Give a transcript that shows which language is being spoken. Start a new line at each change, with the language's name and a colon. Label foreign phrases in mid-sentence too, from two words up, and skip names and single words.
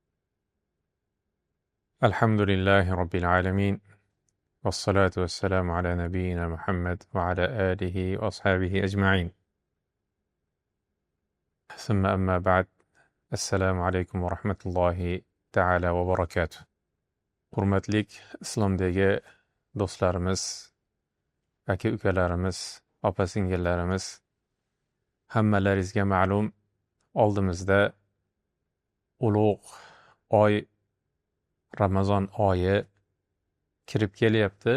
Arabic: الحمد لله رب العالمين، والصلاة والسلام على نبينا محمد وعلى آله وأصحابه أجمعين. ثم أما بعد. السلام عليكم ورحمة الله تعالى وبركاته.
Uzbek: Hurmatlik islomdagi do'stlarimiz, aka-ukalarimiz, opa-singillarimiz, hammalaringizga ma'lum, oldimizda ulug' oy Ramazon oyi kirib kelyapti.